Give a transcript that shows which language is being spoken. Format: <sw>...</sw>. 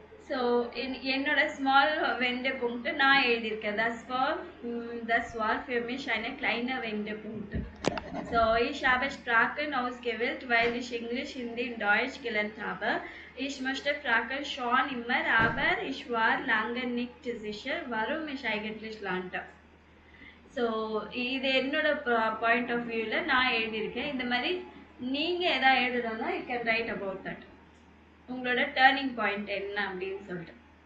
<ta>So என்னோட small Wendepunkt நான் எழுதியிருக்கேன்.</ta> <de>das war für mich eine kleine Wendepunkt. So, ich habe Sprachen ausgewählt, weil ich Englisch, Hindi und Deutsch gelernt habe. Ich möchte Sprachen schon immer, aber ich war lange nicht sicher, warum ich eigentlich lernte.</de> <ta>So இது என்னோட point of வியூவில் நான் எழுதியிருக்கேன். இந்த மாதிரி நீங்கள் எதாவது எழுதுறதுனா</ta> <en>You can write about that.</en> <ta>உங்களோட டேர்னிங் பாயிண்ட் என்ன அப்படின்னு சொல்லிட்டு.</ta>